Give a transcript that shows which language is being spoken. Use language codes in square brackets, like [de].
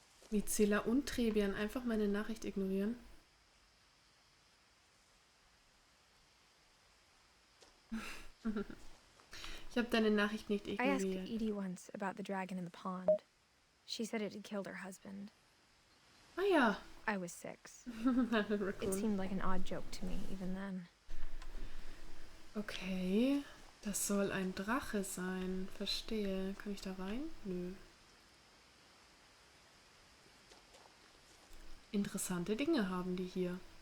[de] Wie Zähler und Trebian einfach meine Nachricht ignorieren. Ich habe deine Nachricht nicht [en] I asked [de] ignoriert. [en] Edith once about the dragon in the pond. She said it had killed her husband. [de] Ah ja. [en] I was 6. It seemed like an odd joke to me even then. [de] Okay. Das soll ein Drache sein. Verstehe. Kann ich da rein? Nö. Interessante Dinge haben die hier.